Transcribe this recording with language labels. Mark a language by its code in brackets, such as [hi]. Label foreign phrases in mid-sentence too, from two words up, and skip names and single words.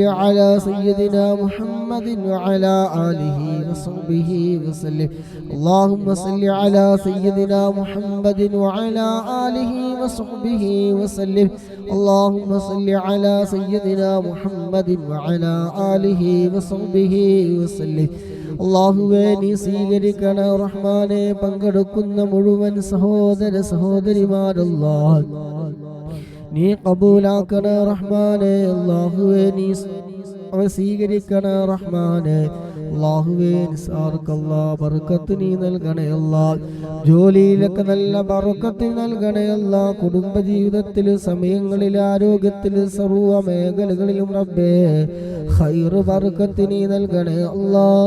[ar] على سيدنا محمد وعلى آله وصحبه وسلم اللهم صل على سيدنا محمد وعلى آله وصحبه وسلم اللهم صل على سيدنا محمد وعلى آله وصحبه وسلم അല്ലാഹുവേ [ml] നീ സ്വീകരിക്കണ റഹ്മാനെ പങ്കെടുക്കുന്ന മുഴുവൻ സഹോദര സഹോദരിമാരല്ലാഹ് നീ കബൂലാക്കണ റഹ്മാനെ അല്ലാഹുവേ നീ സ്വീകരിക്കണ റഹ്മാനെ അല്ലാഹുവേ നിസാർക്കല്ലാ ബർക്കത്ത് നീ നൽകണേ അല്ലാ ജോലിയിലൊക്കെ നല്ല ബർക്കത്ത് നൽകണേ അല്ലാ കുടുംബജീവിതത്തിൽ സമയങ്ങളിൽ ആരോഗ്യത്തിൽ സർവ്വ മേഖലകളിലും റബ്ബേ ഖൈറ് ബർക്കത്ത് നീ നൽകണേ അല്ലാ